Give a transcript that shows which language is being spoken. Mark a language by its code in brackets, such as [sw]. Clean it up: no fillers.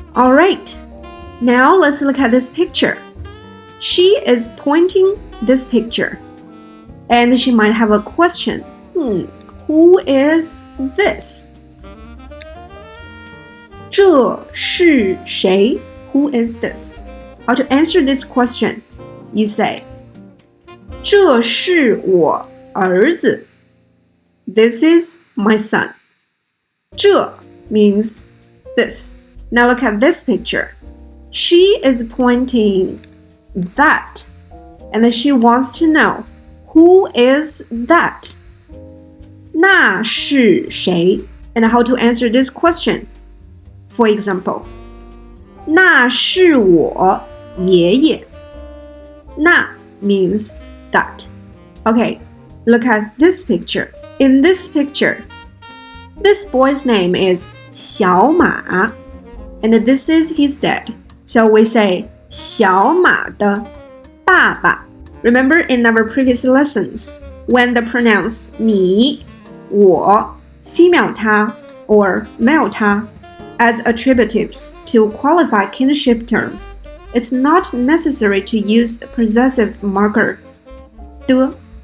[en] Alright, now let's look at this picture. She is pointing this picture. And she might have a question. Who is this? [zh] 这是谁? [en] Who is this? How to answer this question? You say, [zh] 这是我儿子. [en] This is my son. 这 means this. Now look at this picture. She is pointing that. And then she wants to know, who is that? [zh] 那是谁? [en] And how to answer this question? For example, [zh] 那是我爷爷. [en] 那 means that. Okay, look at this picture. In this picture, this boy's name is 小马, and this is his dad. So we say [zh] 小马的爸爸. [en] Remember in our previous lessons, when the pronouns 你, 我, female 他, or male 他, as attributives to qualify kinship term, it's not necessary to use the possessive marker 的.